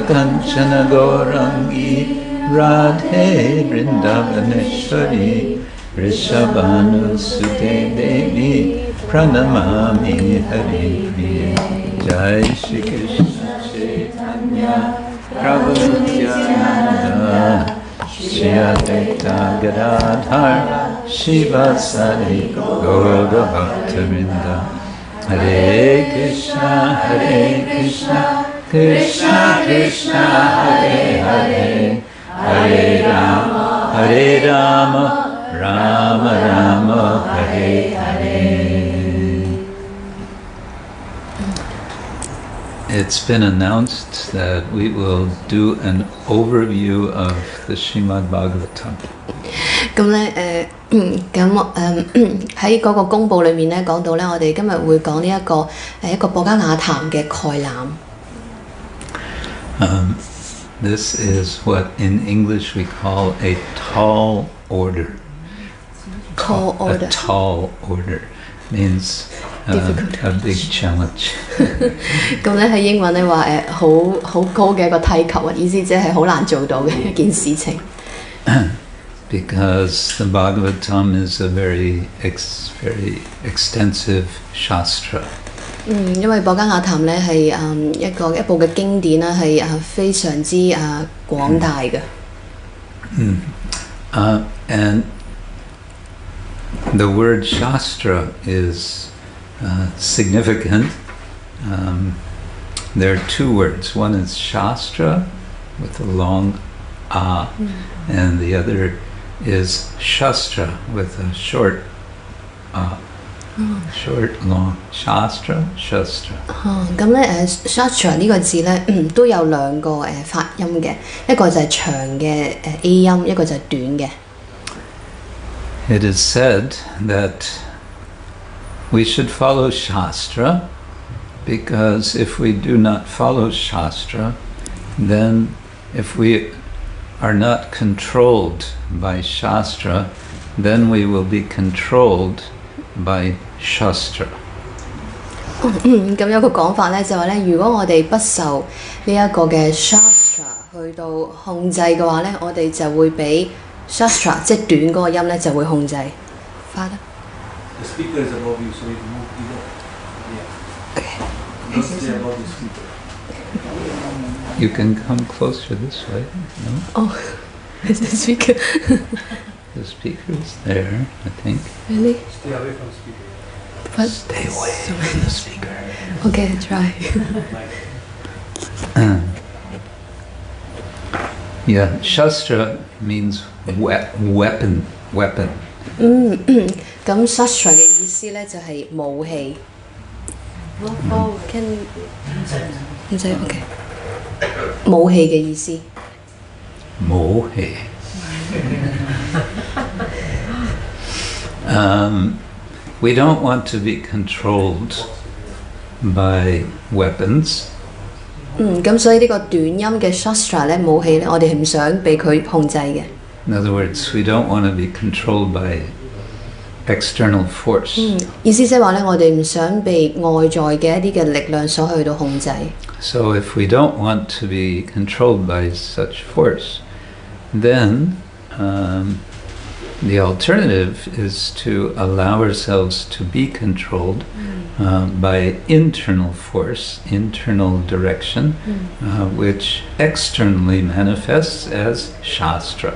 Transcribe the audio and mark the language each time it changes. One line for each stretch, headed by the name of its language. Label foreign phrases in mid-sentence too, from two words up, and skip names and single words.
Sanskrit: Kanchana Gaurangi Radhe Vrindavaneshwari Rishabhanu Sute Devi Pranamami Hari Priya Jai Shri Krishna Chaitanya Prabhu Nityananda Shri Advaita Gadadhar Shiva Sari Gaura Bhaktavinda Hare Krishna Krishna Krishna Hare Hare Hare Rama Rama Rama Hare Hare.
English: It's been announced that we will do an overview of the Srimad-Bhagavatam.
Cantonese: 咁咧喺嗰個公佈裏面咧講到咧，我哋今日會講呢一個博家雅談嘅概覽。
English: This is what in English we call a tall order. Tall order. A tall order means a big challenge.
Cantonese: 咁咧喺英文咧話好高嘅一個梯級啊，意思即係好難做到嘅一件事情。
English: Because the Bhagavatam is a very extensive shastra.
Cantonese: 因為博家雅談咧係一部嘅經典啦，係非常之廣大嘅。
English: And the word shastra is significant. There are two words. One is shastra with a long a, and the other is shastra with a short short long shastra shastra。
Cantonese: 咁咧shastra 呢個字咧都有兩個發音嘅，一個就係長嘅A 音，一個就係短嘅。
English: It is said that we should follow Shastra because if we do not follow Shastra, then if we are not controlled by Shastra, then we will be controlled by Shastra.
Cantonese: 咁有個講法咧，就話咧，如果我哋不受呢一個嘅 shastra 去到控制嘅話咧，我哋就會俾 shastra 即係短嗰個音咧就會控制。Father?
English: The speaker is above you, so you can move either. Yeah. Okay. Don't stay above the speaker. You can come closer this way. No? Oh, is the speaker? The speaker is there, I think. Really? Stay away from the speaker. But Stay away from the speaker. Okay, try. Yeah, Shastra means weapon.
Cantonese: 咁 shastra 嘅意思咧就係武器。Can 唔使 OK。武器嘅意思。
English: 武器。We don't want to be controlled by weapons.
Cantonese: 咁所以呢個短音嘅 shastra 咧武器咧，我哋係唔想被佢控制嘅。
English: In other words, we don't want to be controlled by external force.
Cantonese: 意思即係話咧，我哋唔想被外在嘅一啲嘅力量所去到控制。
English: So if we don't want to be controlled by such force, then the alternative is to allow ourselves to be controlled by internal force, internal direction, which externally manifests as Shastra.